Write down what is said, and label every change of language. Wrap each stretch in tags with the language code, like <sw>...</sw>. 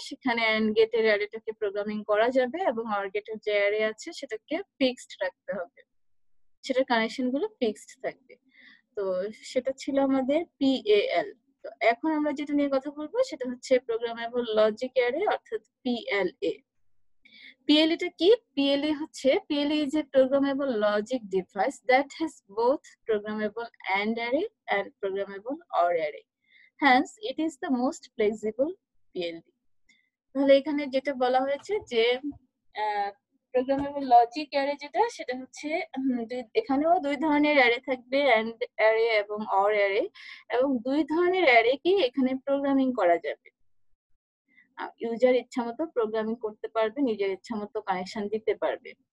<bn>সেখানে এন্ড গেটের অ্যারেটাকে প্রোগ্রামিং করা যাবে এবং অর গেটের যে অ্যারে আছে সেটাকে ফিক্সড রাখতে হবে, সেটার কানেকশন গুলো ফিক্সড থাকবে। তো সেটা ছিল আমাদের পিএএল। তো এখন আমরা যেটা নিয়ে কথা বলবো সেটা হচ্ছে প্রোগ্রামেবল লজিক অ্যারে অর্থাৎ পিএলএ। PLA টা কি?</bn> <en>PLA</en> <bn>হচ্ছে</bn> <en>PLA is a programmable logic device that has both programmable AND array and programmable OR array. Hence, it is the most flexible PLD.</en> <bn>তাহলে এখানে যেটা বলা হয়েছে যে প্রোগ্রামেবল লজিক অ্যারে যেটা সেটা হচ্ছে এখানেও দুই ধরনের অ্যারে থাকবে, AND অ্যারে এবং OR অ্যারে, এবং দুই ধরনের অ্যারে কি এখানে প্রোগ্রামিং করা যাবে। ইউজার ইচ্ছামতো প্রোগ্রামিং করতে পারবে, নিজের ইচ্ছামতো কানেকশন দিতে পারবে।</bn>